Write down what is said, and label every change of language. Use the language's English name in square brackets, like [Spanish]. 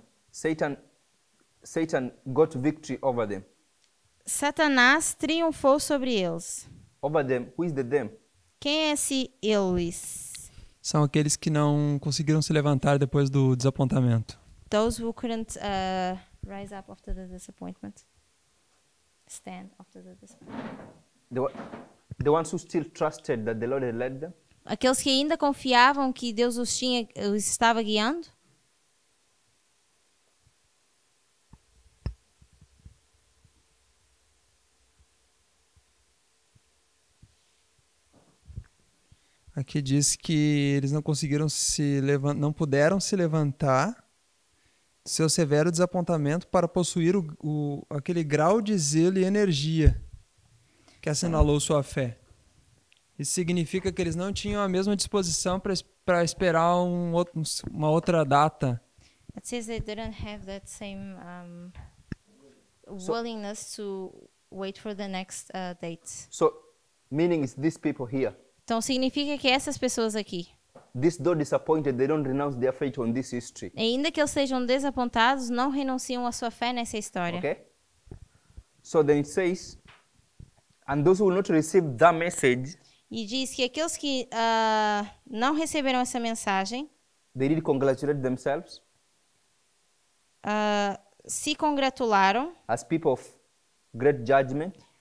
[English] Satan got victory over them. [Portuguese] Satanás triunfou sobre eles. [English] Over them, who is the them? [Portuguese] Quem é esse eles? São aqueles que não conseguiram se levantar depois do desapontamento. [English] Those who couldn't rise up after the disappointment. Stand after the disappointment. The ones who still trusted that the Lord had led them. [Portuguese] Aqueles que ainda confiavam que Deus os estava guiando. Aqui diz que eles não conseguiram não puderam se levantar do seu severo desapontamento para possuir aquele grau de zelo e energia que assinalou sua fé. Isso significa que eles não tinham a mesma disposição para esperar uma outra data. [English] It says they didn't have that same willingness to wait for the next date. So, meaning is these people here. [Portuguese] Então significa que essas pessoas aqui, [English] This though disappointed, they don't renounce their faith on this history. [Portuguese] ainda que eles sejam desapontados, não renunciam à sua fé nessa história. [English] Okay? So then it says, and those who will not receive that message, [Portuguese] E diz que aqueles que não receberam essa mensagem [English] they did congratulate themselves [Portuguese] se congratularam [English] as people of great judgment